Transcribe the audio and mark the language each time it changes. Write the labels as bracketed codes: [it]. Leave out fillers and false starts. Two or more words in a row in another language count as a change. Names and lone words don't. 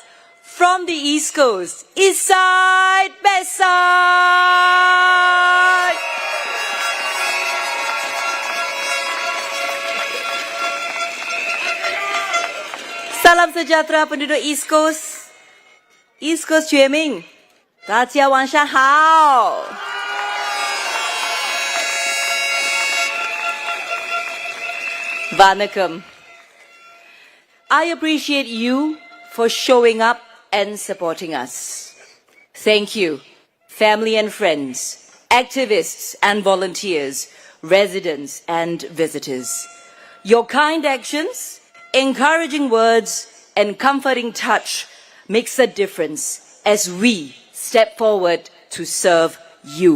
[en] From the East Coast, East Side, West Side. [ms] Salam sejahtera penduduk East Coast. [zh] East Coast 全民，大家晚上好。Vanakkam. [en] I appreciate you for showing up and supporting us. Thank you, family and friends, activists and volunteers, residents and visitors. Your kind actions, encouraging words, and comforting touch makes a difference as we step forward to serve you.